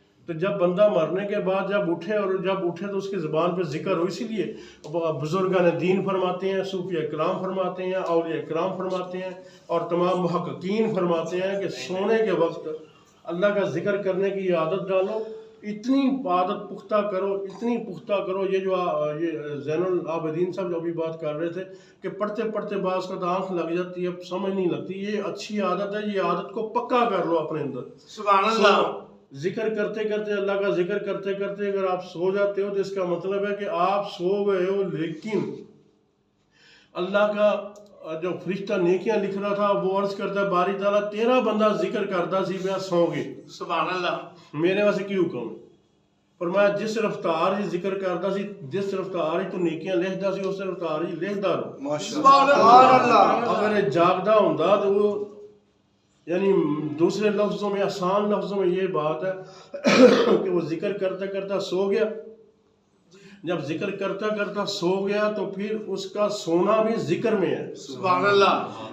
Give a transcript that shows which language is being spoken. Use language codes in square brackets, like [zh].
[ur] تو جب بندہ مرنے کے بعد جب اٹھے اور جب اٹھے تو اس کی زبان پہ ذکر ہو. اسی لیے بزرگان دین فرماتے ہیں، صوفیہ کرام فرماتے ہیں، اولیاء کرام فرماتے ہیں اور تمام محققین فرماتے ہیں کہ سونے کے وقت اللہ کا ذکر کرنے کی عادت ڈالو. اتنی عادت پختہ کرو، اتنی پختہ کرو. یہ زین العابدین صاحب جو ابھی بات کر رہے تھے کہ پڑھتے پڑھتے بعض کا آنکھ لگ جاتی ہے، سمجھ نہیں لگتی. یہ اچھی عادت ہے، یہ عادت کو پکا کر لو اپنے اندر. سبحان اللہ. ذکر کرتے کرتے، اللہ کا ذکر کرتے کرتے اگر آپ سو جاتے ہو تو اس کا مطلب ہے کہ آپ سو گئے ہو، لیکن اللہ کا جو فرشتہ نیکیاں لکھ رہا تھا وہ عرض کرتا ہے باری تعالیٰ [pa] تیرا بندہ ذکر کرتا سی پہ سو گے، [ur] سبحان اللہ. [pa] میرے واسطے کی حکم ہے. فرمایا جس رفتار ہی ذکر کرتا سی، جس رفتار ہی تو نیکیاں لکھدا سی، اس رفتار ہی لکھدا رہو. [ur] سبحان اللہ. [pa] اگر یہ جاگدا ہوندا [ur] تو وہ یعنی دوسرے لفظوں میں، آسان لفظوں میں یہ بات ہے کہ وہ ذکر کرتا کرتا سو گیا. جب ذکر کرتا کرتا سو گیا تو پھر اس کا سونا بھی ذکر میں ہے. سبحان اللہ.